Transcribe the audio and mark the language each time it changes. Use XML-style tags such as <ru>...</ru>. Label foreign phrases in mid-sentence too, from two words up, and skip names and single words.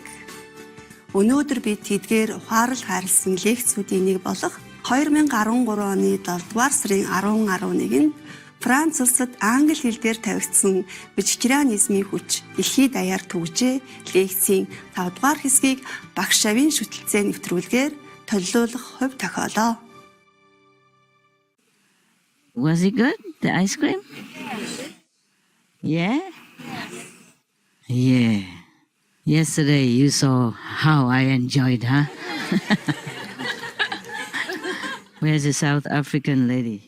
<mn>Өнөөдөр бид тэдгээр ухаарал хайрлсан лекцүүдийн нэг болох 2013 оны 7 дугаар сарын 10-11-нд Франц улсад англи хэл дээр тавигдсан вегетарианизмын хүч дэлхийд даяар түгжээ лекцийн 5 дугаар хэсгийг багш шавийн шүтэлцээ нэвтрүүлгээр төлөвлөх хувь тохиолоо.</mn> <en>Was it good? The ice cream? Yeah? Yeah. Yesterday you saw how I enjoyed, huh? Where's the South African lady?</en>